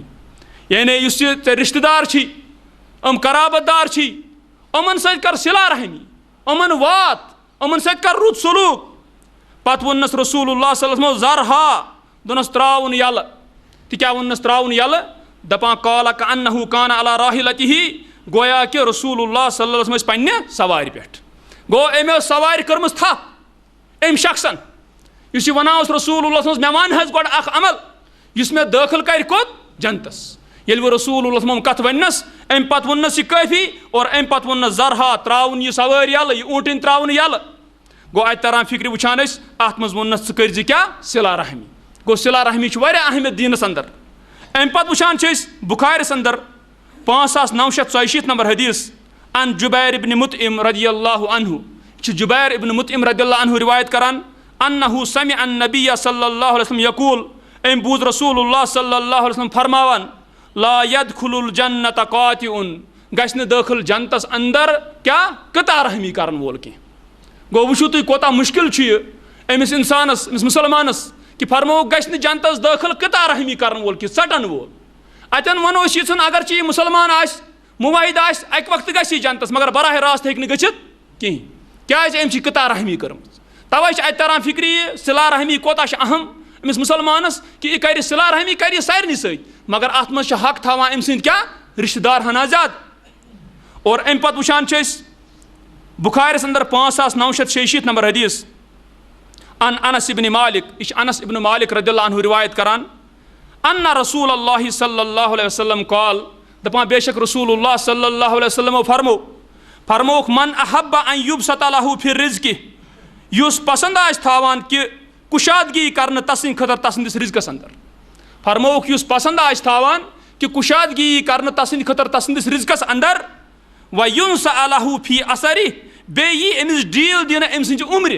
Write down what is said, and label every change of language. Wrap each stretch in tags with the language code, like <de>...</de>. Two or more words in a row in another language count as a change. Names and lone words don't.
<ks>یعنی یُس یہِ ژےٚ رشتہٕ دار چھی یِم قرابت دار چھی یِمن سۭتۍ کر صلہ رحمی یِمن وات یِمن سۭتۍ کر رُت سلوٗک. پتہٕ ووٚننَس رسول اللہ صلی اللہ علیہ وسلم ذرہا دوٚپنَس تراوُن یلہٕ. تہِ کیٛاہ ووٚننَس تراوُن یلہٕ دپان</ks> <ar>قال کأنہ کان علی راحلتہ</ar> <ks>گویا کہِ رسول اللہ صلی اللہ علیہ وسلم ٲسۍ پننہِ سوارِ پٮ۪ٹھ. گوٚو أمۍ ٲس سوارِ کٔرمٕژ تھپھ أمۍ شخصن یُس یہِ ونان اوس رسول اللہ صلی اللہ علیہ وسلم مےٚ ون حظ گۄڈٕ اکھ عمل یُس مےٚ دٲخل کرِ کوٚت جنتس. ییٚلہِ وۄنۍ رسول اللہ صلی اللہ علیہ وسلم کتھ وننس امہِ پتہٕ ووٚننس یہِ کٲفی اور امہِ پتہٕ ووٚننس ذرہا تراوُن یہِ سوٲرۍ یلہٕ یہِ اوٗنٛٹٕنۍ تراوُن یلہٕ. گوٚو اتہِ تران فکرِ وٕچھان أسۍ اتھ منٛز ووٚننس ژٕ کٔرزِ کیٛاہ صلہ رحمی. گوٚو صلہ رحمی چھُ واریاہ اہمیت دیٖنس اندر. امہِ پتہٕ وٕچھان چھِ أسۍ بُخارِس اندر 5946 نمبر حدیث ان جُبیر ابن مطعم رضی اللہ عنہ چھُ جُبیر ابن مطعم رضی اللہ عنہ روایت کران</ks> <ar>انہ سمع النبی صلی اللہ علیہ وسلم یقول</ar> <ks>أمۍ بوٗز رسول اللہ صلی اللہ علیہ وسلم فرماوان</ks> <ar>لا يدخل الجنت قاطع</ar> <ks>گژھِ نہٕ دٲخل جنتس اندر کیٛاہ قطع رحمی کرن وول کینٛہہ. گوٚو وٕچھِو تُہۍ کوتاہ مُشکل چھُ یہِ أمِس اِنسانس أمِس مُسلمانس کہِ فرمووُکھ گژھِ نہٕ جنتس دٲخل قطع رحمی کرن وول کینٛہہ ژٹن وول. اتٮ۪ن ونو أسۍ یِژھن اگرچہِ یہِ مُسلمان آسہِ مُوحد آسہِ اکہِ وقتہٕ گژھِ یہِ جنتس مگر براہ راست ہیٚکہِ نہٕ گٔژھِتھ کِہینۍ کیٛازِ أمۍ چھِ قطع رحمی کٔرمٕژ. توے چھِ اتہِ تران فکرِ یہِ صلہ رحمی کوتاہ چھِ اہم أمِس مُسلمانس کہِ یہِ کرِ صلہ رحمی کرِ یہِ سارنٕے سۭتۍ مگر اتھ منٛز چھِ حق تھاوان أمۍ سٕنٛدۍ کیٛاہ رشتہٕ دار ہنا زیادٕ. اور امہِ پتہٕ وٕچھان چھِ أسۍ بُخارِس اندر 5946 نمبر حدیث ان انس ابن مالک یہِ چھِ انس ابن مالک رضی اللہ عنہ روایت کران</ks> <ar>انہ رسول اللہ صلی اللہ علیہ وسلم قال</ar> <ks>دپان بے شک رسول اللہ صلی اللہ علیہ وسلم فرمووُکھ</ks> <ar>من احب ان یبسط لہ فی الرزق</ar> <ks>یُس پسند آسہِ تھاوان کہِ کُشادگی کرنہٕ تسٕنٛدِ خٲطرٕ تسٕنٛدِس رزقس اندر. فرمووُکھ یُس پسند آسہِ تھاوان کہِ کُشادگی کرنہٕ تسٕنٛدِ خٲطرٕ تسٕنٛدِس رزقس اندر</ks> <ar>وینسأ لہ فی اثرِ</ar> <ks>بیٚیہِ یی أمِس ڈیٖل دِنہٕ أمۍ سٕنٛزِ عمرِ.</ks>